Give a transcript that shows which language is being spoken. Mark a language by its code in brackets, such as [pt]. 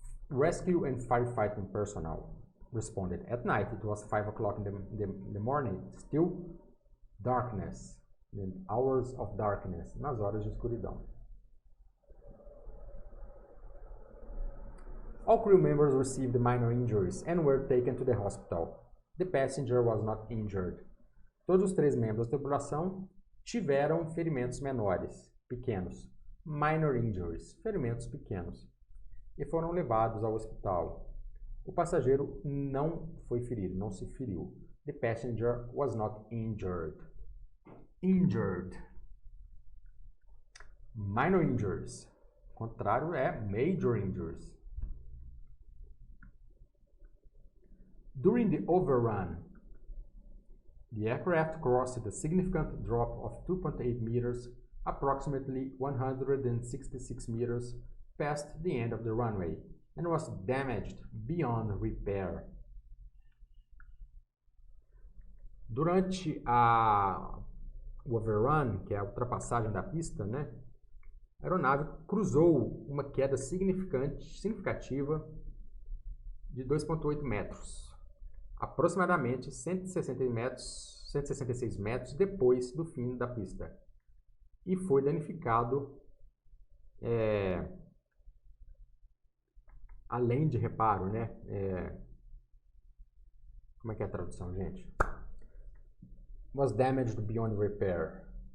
[en] Rescue and firefighting personnel responded. At night, it was 5 o'clock in the morning, still darkness. In hours of darkness, [pt] nas horas de escuridão. [en] All crew members received minor injuries and were taken to the hospital. The passenger was not injured. [pt] Todos os 3 membros da tripulação tiveram ferimentos menores, pequenos. [en] Minor injuries, [pt] ferimentos pequenos. E foram levados ao hospital. O passageiro não foi ferido, não se feriu. [en] The passenger was not injured. Injured. Minor injuries. [pt] O contrário é [en] major injuries. During the overrun, the aircraft crossed a significant drop of 2.8 meters, approximately 166 meters, past the end of the runway, and was damaged beyond repair. [pt] Durante o overrun, que é a ultrapassagem da pista, né, a aeronave cruzou uma queda significativa de 2,8 metros, aproximadamente 166 metros depois do fim da pista, e foi danificado além de reparo, né? Como é que é a tradução, gente? [en] Was damaged beyond repair.